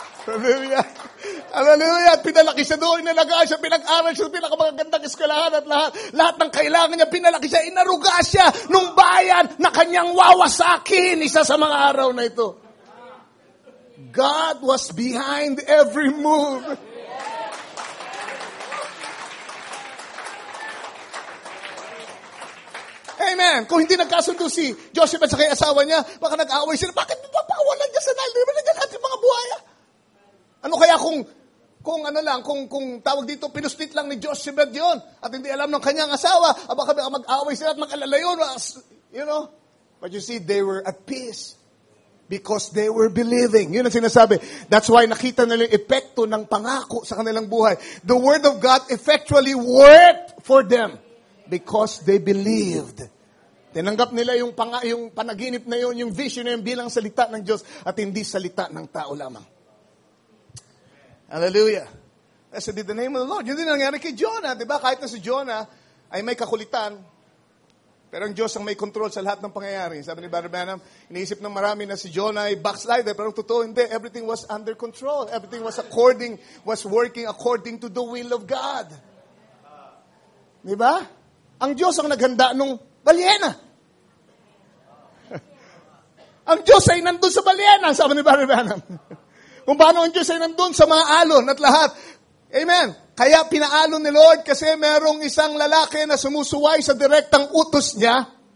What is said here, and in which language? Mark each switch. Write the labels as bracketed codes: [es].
[tl] Hallelujah. Hallelujah. At pinalaki siya doon, inalagaan siya, pinag-aral siya, pinakamagandang eskwelahan at lahat ng kailangan niya, pinalaki siya, inaruga siya nung bayan na kanyang wawasakin isa sa mga araw na ito. [en] God was behind every move. [tl] Amen. Kung hindi nagkasundo si Joseph at sa kay asawa niya, baka nag-aaway sila. Bakit mo ba pakawalan niya sa Nile? Di ba nandiyan natin mga buhaya? Ano kaya kung tawag dito, pinustit lang ni Joseph yun at hindi alam ng kanyang asawa, baka mag-aaway sila at mag-alala yun. [en] You know? But you see, they were at peace because they were believing. [tl] Yun ang sinasabi. [en] That's why [tl] nakita nila yung epekto ng pangako sa kanilang buhay. [en] The Word of God effectually worked for them. Because they believed. [tl] Tinanggap nila yung panaginip na yun, yung vision na yun bilang salita ng Diyos at hindi salita ng tao lamang. Hallelujah. [en] Blessed be the name of the Lord. [tl] Yun din nangyari kay Jonah. Diba? Kahit na si Jonah ay may kakulitan, pero ang Diyos ang may control sa lahat ng pangyayari. Sabi ni Brother Branham, iniisip ng marami na si Jonah ay backslider, pero totoo hindi. [en] Everything was under control. Everything was working according to the will of God. [tl] Diba? Ang Diyos ang naghanda nung balyena. Ang Diyos ay nandun sa balyena, sabi ni Brother Branham. Kung paano ang Diyos ay nandun sa mga alon at lahat. Amen. Kaya pinaalon ni Lord kasi merong isang lalaki na sumusuway sa direktang utos niya.